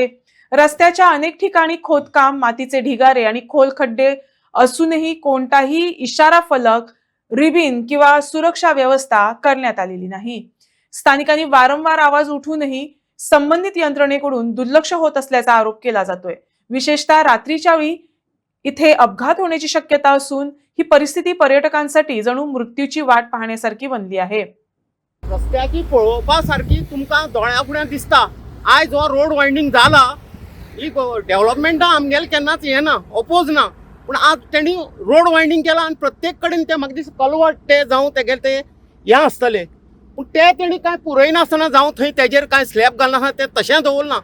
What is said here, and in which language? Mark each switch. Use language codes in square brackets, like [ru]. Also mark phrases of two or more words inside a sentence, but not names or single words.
[mr] रस्त्याच्या अनेक ठिकाणी खोदकाम, मातीचे ढिगारे आणि खोल खड्डे असूनही कोणताही इशारा फलक, रिबीन किंवा सुरक्षा व्यवस्था करण्यात आलेली नाही. स्थानिकांनी वारंवार आवाज उठूनही संबंधित यंत्रणेकडून दुर्लक्ष होत असल्याचा आरोप केला जातोय. विशेषतः रात्रीच्या वेळी इथे अपघात होण्याची शक्यता असून ही परिस्थिती पर्यटकांसाठी जणू मृत्यूची वाट पाहण्यासारखी बनली आहे. [kok] रस्त्याची पळोवपा सारखी तुमकां दोळ्या दिसता. आयज हो [en] road widening [kok] जाला, ही डेव्हलपमेंटा आमगेले केन्नाच हे ना, ओपोज ना, पूण आज तेणी [en] road widening [kok] केला आनी प्रत्येक कडेन ते म्हाका दिसता कलवट ते जावं तेगेले ते हें आसतले, पूण ते तेणी कांय पुरयनासतना जावं थंय तेजेर कांय स्लॅब घालनासतना ते तशें दवरना.